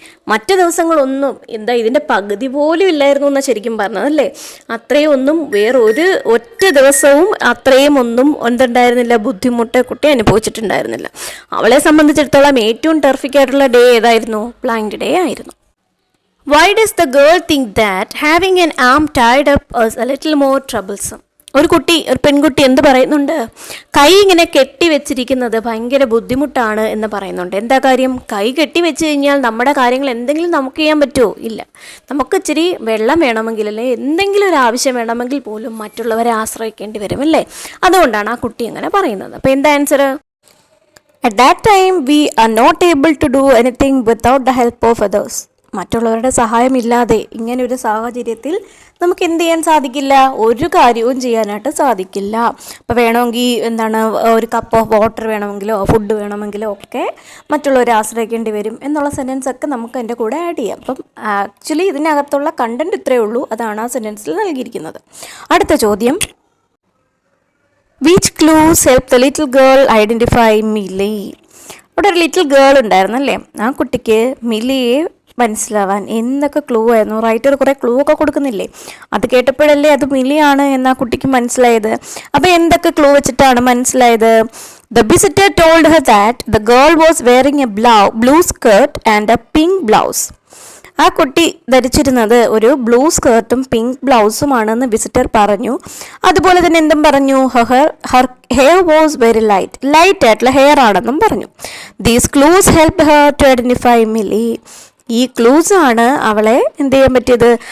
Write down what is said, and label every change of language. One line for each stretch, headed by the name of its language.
Malayalam: മറ്റു ദിവസങ്ങളൊന്നും ഇതിൻ്റെ പകുതി പോലും ഇല്ലായിരുന്നു എന്നാണ് ശരിക്കും പറഞ്ഞത് അല്ലേ. അത്രയും ഒന്നും ഒറ്റ ദിവസവും അത്രയും ഒന്നും എന്തുണ്ടായിരുന്നില്ല, ബുദ്ധിമുട്ട് കുട്ടി അനുഭവിച്ചിട്ടുണ്ടായിരുന്നില്ല. അവളെ സംബന്ധിച്ചിടത്തോളം ഏറ്റവും ടെറിഫിക് ആയിട്ടുള്ള ഡേ ഏതായിരുന്നു? ബ്ലൈൻഡ് ഡേ ആയിരുന്നു.
English: Why does the girl think that having an arm tied up is a little more troublesome?
Malayalam: ഒരു പെൺകുട്ടി എന്ത് പറയുന്നുണ്ട്? കൈ ഇങ്ങനെ കെട്ടി വെച്ചിരിക്കുന്നത് ഭയങ്കര ബുദ്ധിമുട്ടാണ് എന്ന് പറയുന്നുണ്ട്. എന്താ കാര്യം? കൈ കെട്ടി വെച്ച് കഴിഞ്ഞാൽ നമ്മുടെ കാര്യങ്ങൾ എന്തെങ്കിലും നമുക്ക് ചെയ്യാൻ പറ്റുമോ? ഇല്ല. നമുക്ക് ഇച്ചിരി വെള്ളം വേണമെങ്കിൽ അല്ലെ എന്തെങ്കിലും ഒരു ആവശ്യം വേണമെങ്കിൽ പോലും മറ്റുള്ളവരെ ആശ്രയിക്കേണ്ടി വരും അല്ലേ. അതുകൊണ്ടാണ് ആ കുട്ടി അങ്ങനെ പറയുന്നത്. അപ്പോൾ എന്താ answer?
English: At that time we are not able to do anything without the help of others.
Malayalam: മറ്റുള്ളവരുടെ സഹായമില്ലാതെ ഇങ്ങനെ ഒരു സാഹചര്യത്തിൽ നമുക്ക് എന്ത് ചെയ്യാൻ സാധിക്കില്ല? ഒരു കാര്യവും ചെയ്യാനായിട്ട് സാധിക്കില്ല. അപ്പോൾ വേണമെങ്കിൽ ഒരു കപ്പ് ഓഫ് വാട്ടർ വേണമെങ്കിലോ ഫുഡ് വേണമെങ്കിലോ ഒക്കെ മറ്റുള്ളവരെ ആശ്രയിക്കേണ്ടി വരും എന്നുള്ള സെൻറ്റൻസ് ഒക്കെ നമുക്ക് എൻ്റെ കൂടെ ആഡ് ചെയ്യാം. അപ്പം ആക്ച്വലി ഇതിനകത്തുള്ള കണ്ടന്റ് ഇത്രയേ ഉള്ളൂ. അതാണ് ആ സെൻറ്റൻസിൽ നൽകിയിരിക്കുന്നത്. അടുത്ത ചോദ്യം,
English: Which clues help the little girl identify Millie?
Malayalam: അവിടെ ഒരു ലിറ്റിൽ ഗേൾ ഉണ്ടായിരുന്നല്ലേ, ആ കുട്ടിക്ക് മില്ലിയെ മനസ്സിലാവാൻ എന്തൊക്കെ ക്ലൂ ആയിരുന്നു? റൈറ്റർ കുറേ ക്ലൂ ഒക്കെ കൊടുക്കുന്നില്ലേ? അത് കേട്ടപ്പോഴല്ലേ അത് മില്ലിയാണ് എന്ന് ആ കുട്ടിക്ക് മനസ്സിലായത്. അപ്പോൾ എന്തൊക്കെ ക്ലൂ വെച്ചിട്ടാണ് മനസ്സിലായത്?
English: The visitor told her that the girl was wearing a blue skirt and a pink blouse.
Malayalam: ആ കുട്ടി ധരിച്ചിരുന്നത് ഒരു ബ്ലൂ സ്കേർട്ടും പിങ്ക് ബ്ലൗസുമാണെന്ന് വിസിറ്റർ പറഞ്ഞു. അതുപോലെ തന്നെ എന്തും പറഞ്ഞു?
English: her hair was very light
Malayalam: ആയിട്ടുള്ള ഹെയർ ആണെന്നും പറഞ്ഞു.
English: These clues help her to identify Millie.
Malayalam: ഈ ക്ലൂസ് ആണ് അവളെ എന്ത് ചെയ്യാൻ പറ്റിയത്?